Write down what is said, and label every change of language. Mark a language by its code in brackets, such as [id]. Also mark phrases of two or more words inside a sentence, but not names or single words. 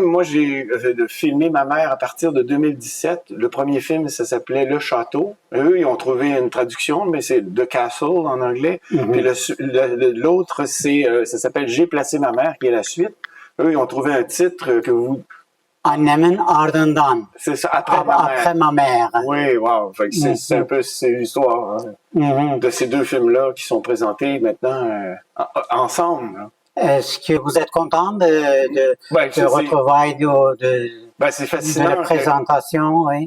[fr] Moi, j'ai filmé ma mère à partir de 2017. Le premier film, ça s'appelait Le Château. Eux, ils ont trouvé une traduction, mais c'est The Castle en anglais. Puis l'autre, ça s'appelle J'ai placé ma mère, qui est la suite. Eux, ils ont trouvé un titre que vous... [tr] Annemin ardından. [fr] C'est ça, après ma mère. Oui, wow. C'est un peu l'histoire de ces 2 films-là qui sont présentés maintenant ensemble. Est-ce que vous êtes content de retrouvailles c'est fascinant de la présentation? Oui.